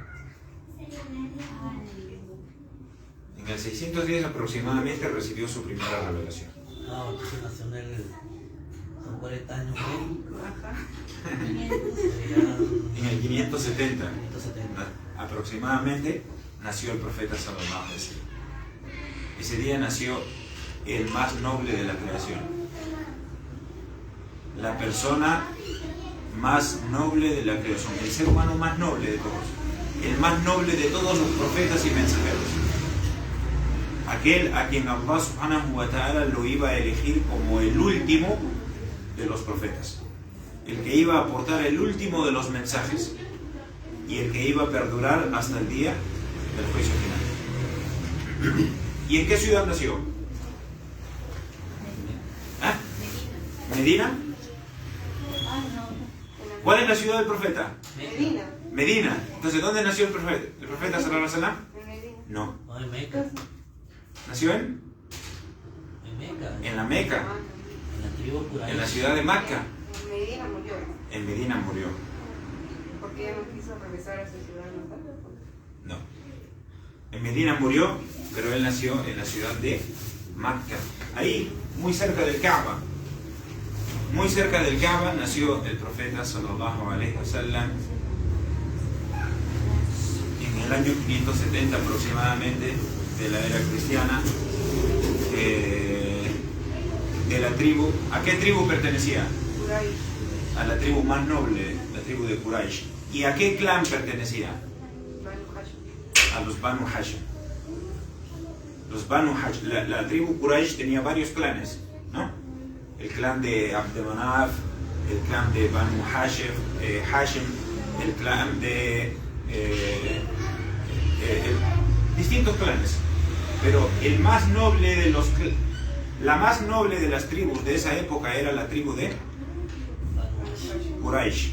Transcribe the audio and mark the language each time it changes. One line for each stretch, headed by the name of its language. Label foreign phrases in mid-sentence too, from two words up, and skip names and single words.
Spanish: En el 610 aproximadamente recibió su primera revelación. Entonces nació son 40 años. En el 570 aproximadamente nació el profeta
Arabic: صلى الله عليه وسلم.
Spanish: Ese día nació el más noble de la creación, la persona más noble de la creación, el ser humano más noble de todos, el más noble de todos los profetas y mensajeros, aquel a quien Allah
Arabic: سبحانه وتعالى
Spanish: lo iba a elegir como el último de los profetas. el que iba a aportar el último de los mensajes y el que iba a perdurar hasta el día del juicio final. ¿Y en qué ciudad nació? ¿Ah? ¿Medina? ¿Cuál es la ciudad del profeta? Medina. Medina. Entonces, ¿dónde nació el profeta? ¿El profeta
Arabic: صلى الله عليه وسلم?
Spanish: En Medina. No. No, en Meca. ¿Nació en? En Meca. En la Meca, En la tribu Quraysh. en la ciudad de Macca. En Medina murió. En Medina murió. Porque ella no quiso regresar a su ciudad natal. No. En Medina murió, pero él nació en la ciudad de Macca. Ahí, muy cerca del Kaaba. Muy cerca del Kaaba nació el profeta
Arabic: صلى الله عليه وسلم
Spanish: en el año 570 aproximadamente de la era cristiana, de la tribu. ¿A qué tribu pertenecía? Quraysh. A la tribu más noble, la tribu de Quraysh. ¿Y a qué clan pertenecía? Banu Hashim. A los Banu Hashim. Los Banu Hashim, la tribu Quraysh tenía varios clanes, ¿no? El clan de Abd Manaf, el clan de Banu Hashim, el clan de distintos clanes. Pero el más noble de la más noble de las tribus de esa época era la tribu de Quraysh.